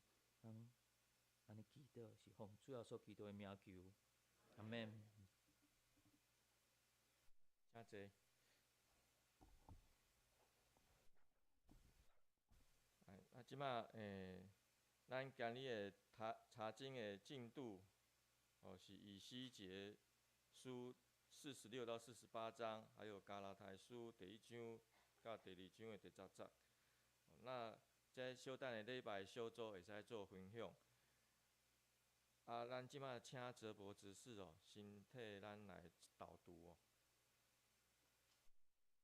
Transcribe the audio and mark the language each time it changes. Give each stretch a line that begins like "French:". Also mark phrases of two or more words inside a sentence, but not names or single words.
Min Nan Chinese: 咱安尼祈祷是奉主要所祈祷的名求，阿免。请坐。即马咱今日的查经的进度，是以西结书46到48章，还有加拉太书第1章到第2章的第10节。那这小等的礼拜小组会使做分享。咱即马请泽博执事先替咱来导读。